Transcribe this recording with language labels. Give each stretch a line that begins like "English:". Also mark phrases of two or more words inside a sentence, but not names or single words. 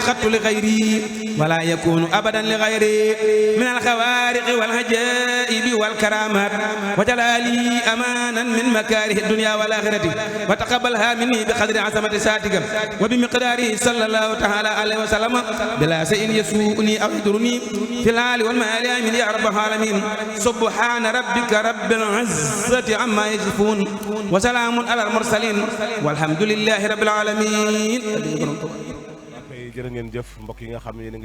Arabic: خط لغيري ولا يكون أبدا لغيري من الخوارق والعجائب والكرامات وجلالي أمانا من مكاره الدنيا والآخرة وتقبلها مني بقدر عظمة ذاتك وبمقداره صلى الله تعالى عليه وسلم بلا شيء يسوءني أو يضرني في الحال والمال آمين يا رب العالمين سبحان ربك رب العزة عما يصفون وسلام على المرسلين والحمد لله رب العالمين.
Wolof: jërë ngeen jëf mbokk yi nga xam ne